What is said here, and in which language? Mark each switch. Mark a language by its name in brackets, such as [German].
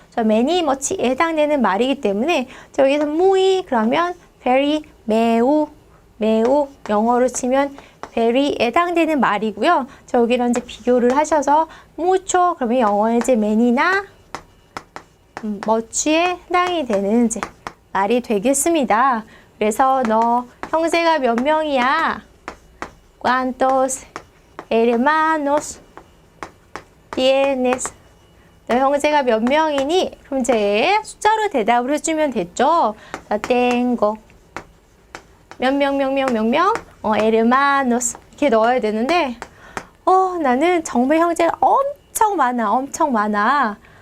[Korean] 자, many much에 해당되는 말이기 때문에 자, 여기서 muy 그러면 very 매우 영어로 치면 very에 해당되는 말이고요. 자, 여기랑 이제 비교를 하셔서 mucho 그러면 영어의 이제 many나 much에 해당이 되는 이제 말이 되겠습니다. 그래서 너 형제가 몇 명이야? [Spanish] ¿Cuántos hermanos tienes? [Korean] 너 형제가 몇 명이니? 그럼 이제 숫자로 대답을 해주면 됐죠. 나 tengo 몇 명, hermanos 이렇게 넣어야 되는데 나는 정말 형제가 엄청 많아.